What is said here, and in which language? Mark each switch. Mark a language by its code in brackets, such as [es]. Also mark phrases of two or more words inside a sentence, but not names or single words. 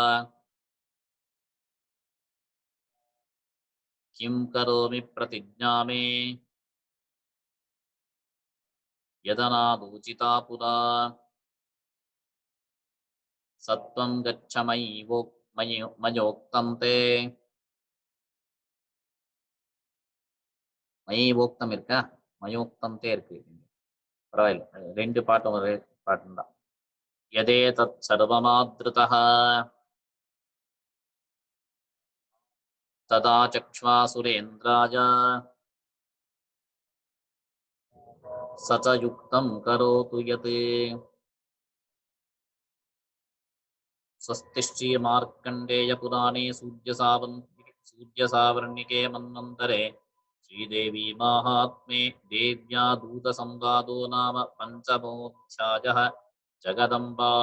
[sa] किं करोमि प्रतिज्ञा मे यदनादूचिता पुरा। सत्वं गच्छ मयोक्तं ते [ta] மயி இருக்கா [sa] मयोक्तं ते [ta] இருக்கு பரவாயில்ல ரெண்டு பாட்டும் ஒரே பாட்டும் தான் [sa] यदे तत् सर्वमादृतः तदा चक्ष्मा सुरेन्द्राय स च युक्तं करोतु यत् स्वस्ति श्रीमार्कण्डेयपुराणे सूर्यसावर्णिके मन्वन्तरे श्रीदेवी माहात्म्ये देव्या दूतसंवादो नाम पञ्चमोऽध्यायः।